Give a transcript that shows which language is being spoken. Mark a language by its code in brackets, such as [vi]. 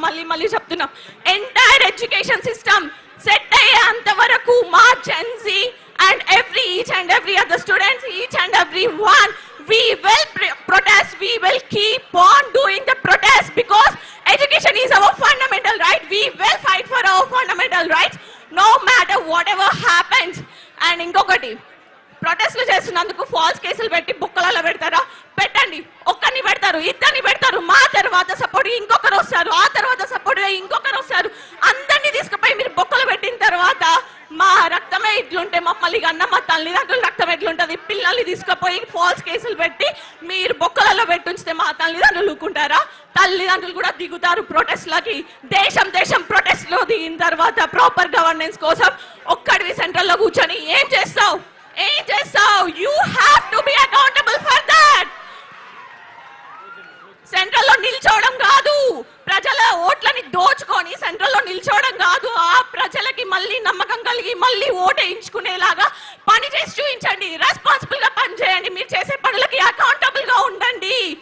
[te] మళ్ళీ చెప్తున్నాం, entire education system set అయ్యే అంతవరకు మా Gen Z [en] and each and every other students, each and every one, we will protest, we will keep on doing the protest because education is our fundamental right. We will fight for our fundamental rights no matter whatever happens. And [te] ingokati, ప్రొటెస్ట్లు చేస్తున్నందుకు falls కేసులు పెట్టి బుక్కలలో పెడతారా? పెట్టండి. ఒక్కరిని పెడతారు, ఇద్దరిని పెడతారు, మా తర్వాత సపోర్ట్ ఇంకొకరు వస్తారు, ఆ తర్వాత సపోర్ట్ ఇంకొకరు వస్తారు. అందరినీ తీసుకుపోయి మీరు బొక్కలు పెట్టిన తర్వాత మా రక్తమే ఇట్లుంటే మమ్మల్ని అన్న మా తల్లిదండ్రుల రక్తం ఎట్లుంటది? పిల్లల్ని తీసుకుపోయి ఫాల్స్ కేసులు పెట్టి మీరు బొక్కలలో పెట్టుంచితే మా తల్లిదండ్రులు ఊరుకుంటారా? తల్లిదండ్రులు కూడా దిగుతారు ప్రొటెస్ట్లకి. దేశం ప్రొటెస్ట్లో దిగిన తర్వాత ప్రాపర్ గవర్నెన్స్ కోసం ఒక్కడివి సెంట్రల్లో కూర్చొని ఏం చేస్తావు? [en] You have to be accountable for that. [te] సెంట్రల్లో నిల్చోవడం కాదు, ప్రజల ఓట్లని దోచుకొని సెంట్రల్లో నిల్చోవడం కాదు. ఆ ప్రజలకి మళ్ళీ నమ్మకం కలిగి మళ్ళీ ఓటేయించుకునేలాగా పని చేసి చూపించండి. రెస్పాన్సిబుల్ గా పని చేయండి. మీరు చేసే పనులకి అకౌంటబుల్ గా ఉండండి.